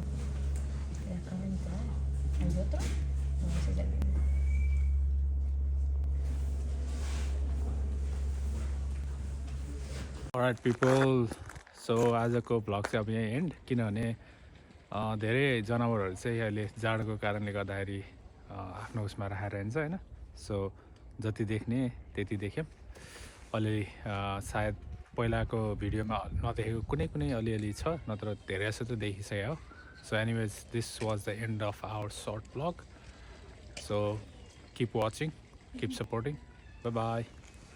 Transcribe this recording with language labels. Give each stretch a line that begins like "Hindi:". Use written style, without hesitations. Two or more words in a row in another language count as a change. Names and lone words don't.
Spanish: Se acaba de entrar. ¿Hay otro? No, ese es el mismo.
English: alright people
Nepali: सो आजको भ्लग चाहिँ अब यहाँ एन्ड किनभने धेरै जनावरहरू चाहिँ अहिले जाडोको कारणले गर्दाखेरि आफ्नो उसमा राखेर हिँड्छ होइन सो जति देख्ने त्यति देख्यौँ अलिअलि सायद पहिलाको भिडियोमा नदेखेको कुनै अलिअलि छ नत्र धेरै जस्तो त देखिसक्यो
English: so anyways this was the end of our short vlog so keep watching keep supporting bye bye